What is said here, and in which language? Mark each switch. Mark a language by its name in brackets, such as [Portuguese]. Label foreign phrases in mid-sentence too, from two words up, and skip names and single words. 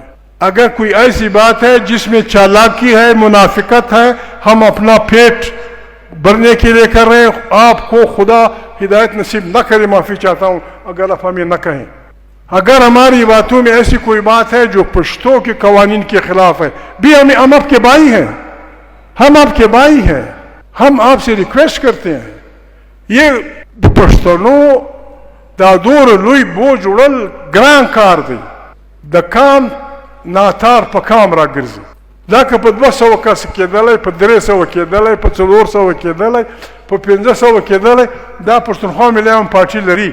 [Urdu] اگر کوئی ایسی بات ہے جس میں چالاکی ہے، منافقت ہے، ہم اپنا پیٹ بھرنے کے لیے کر رہے ہیں، آپ کو خدا ہدایت نصیب نہ کرے. معافی چاہتا ہوں اگر آپ ہمیں نہ کہیں. اگر ہماری باتوں میں ایسی کوئی بات ہے جو پشتوں کے قوانین کے خلاف ہے، بھی ہم آپ کے بھائی ہیں، ہم آپ کے بھائی ہیں. ہم آپ سے ریکویسٹ کرتے ہیں، [Pashto] یہ پشتنوں دا دور لوی بوج وړل ګران کار دی. د کام ناتار په کام را ګرځي. دا که په 200 کس کېدلی، په 300 کېدلی، په 400 کېدلی، په 500 کېدلی، دا پښتونخوا ملي پارټي لري.